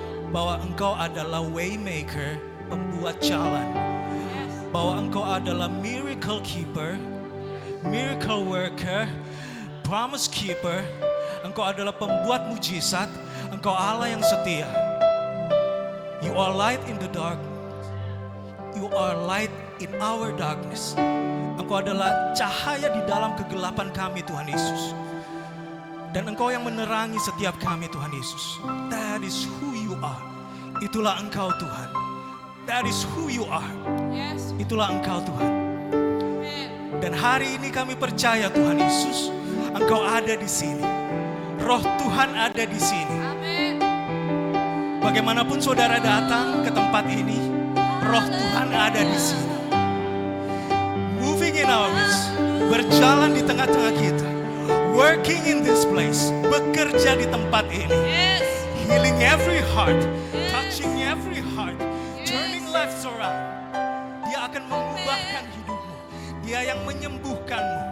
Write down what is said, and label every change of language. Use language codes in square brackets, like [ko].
[id] Bahwa Engkau adalah waymaker, pembuat jalan. Bahwa Engkau adalah [en] miracle keeper, miracle worker, promise keeper. [id] Engkau adalah pembuat mujizat. Engkau Allah yang setia. [en] You are light in the dark. You are light in our darkness. [id] Engkau adalah cahaya di dalam kegelapan kami Tuhan Yesus. Dan Engkau yang menerangi setiap kami Tuhan Yesus. [en] That is who you are. [id] Itulah Engkau Tuhan. [en] That is who you are. Yes. [id] Itulah Engkau Tuhan. Amen. Dan hari ini kami percaya Tuhan Yesus, Engkau ada di sini. Roh Tuhan ada di sini. Amen. Bagaimanapun saudara datang ke tempat ini, Roh Tuhan ada di sini. [en] Moving in our midst, [id] berjalan di tengah-tengah kita. [en] Working in this place, [id] bekerja di tempat ini. [en] Yes. Healing every heart, touching every heart, turning lives around. [id] Dia akan mengubahkan hidupmu. Dia yang menyembuhkanmu.